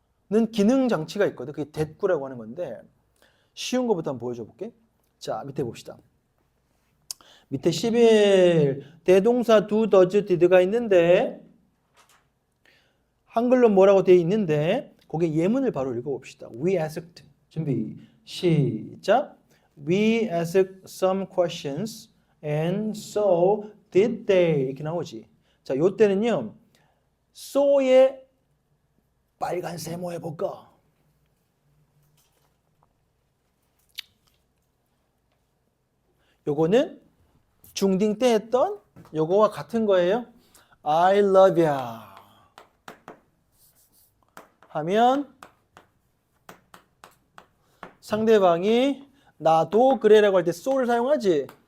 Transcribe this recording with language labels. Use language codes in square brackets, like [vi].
[ko] 는 기능 장치가 있거든. 그게 대꾸라고 하는 건데 쉬운 거부터 한번 보여줘 볼게. 자, 밑에 봅시다. 밑에 11 대동사 do, does, did가 있는데 한글로 뭐라고 되어 있는데 거기에 예문을 바로 읽어봅시다. [en] We asked. [ko] 준비 시작. [en] We asked some questions and so did they. [ko] 이렇게 나오지. 자, 요 때는요. so의 빨간 세모 해볼까? 요거는 중딩 때 했던 요거와 같은 거예요. [en] I love ya [ko] 하면 상대방이 나도 그래라고 할 때 so를 사용하지.